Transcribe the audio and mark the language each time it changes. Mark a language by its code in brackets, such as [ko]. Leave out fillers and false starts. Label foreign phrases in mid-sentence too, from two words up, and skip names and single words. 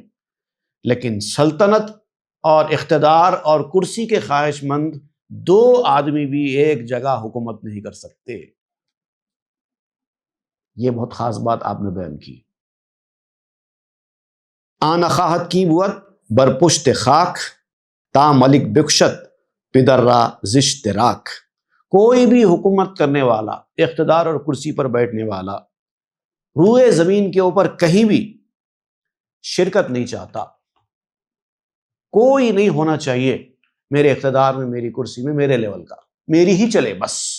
[ur] لیکن سلطنت اور اقتدار اور کرسی کے خواہش مند 2 آدمی بھی ایک جگہ حکومت نہیں کر سکتے. یہ بہت خاص بات آپ نے بیان کی. [fa] آن خواہد کی بود بر پشت خاک، تا ملک بکشت پدر را زشت راک. [ur] کوئی بھی حکومت کرنے والا، اقتدار اور کرسی پر بیٹھنے والا روئے زمین کے اوپر کہیں بھی شرکت نہیں چاہتا. کوئی نہیں ہونا چاہیے میرے اقتدار میں، میری کرسی میں، میرے لیول کا، میری ہی چلے بس.